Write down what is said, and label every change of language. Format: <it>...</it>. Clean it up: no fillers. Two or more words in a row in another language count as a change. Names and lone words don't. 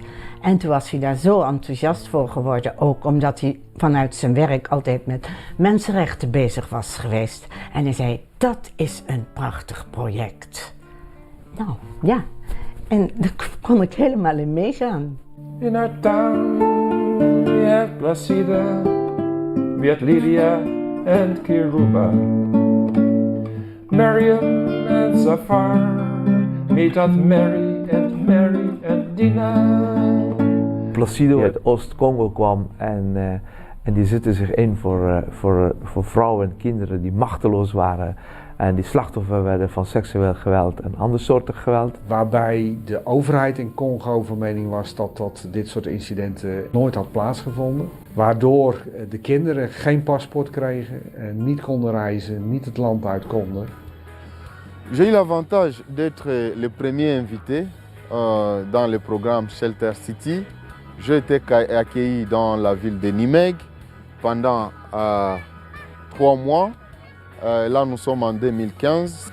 <nl>En toen was hij daar zo enthousiast voor geworden, ook omdat hij vanuit zijn werk altijd met mensenrechten bezig was geweest. En hij zei, dat is een prachtig project. Nou, ja. En daar kon ik helemaal in meegaan.</nl> <en>In our town, we had Placide, we had Lydia and Kiruba, Mariam and Zafar, meet at Mary and Dina.</en> <nl>Placide uit Oost-Congo kwam en die zette zich in voor vrouwen en kinderen die machteloos waren en die slachtoffer werden van seksueel geweld en andersoortig geweld. Waarbij de overheid in Congo van mening was dat dit soort incidenten nooit had plaatsgevonden. Waardoor de kinderen geen paspoort kregen, niet konden reizen, niet het land uit konden.</nl> <fr>J'ai eu l'avantage d'être le premier invité dans le programme Shelter City. J'ai été accueilli dans la ville de Nimègue pendant 3 mois. Là, nous sommes en 2015.</fr>